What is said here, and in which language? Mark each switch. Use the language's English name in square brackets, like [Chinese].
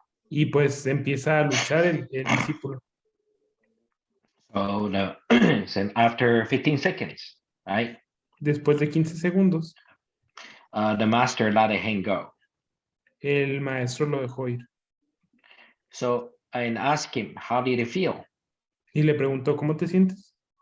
[Spanish] Y pues empieza a luchar el discípulo. [English] So so after 15 seconds, right? [Spanish] Después de 15 segundos, [English] The master let him go. [Spanish] el maestro lo dejó ir. [English] So and asked him, how did it feel? [Spanish] Y le preguntó, ¿cómo te sientes?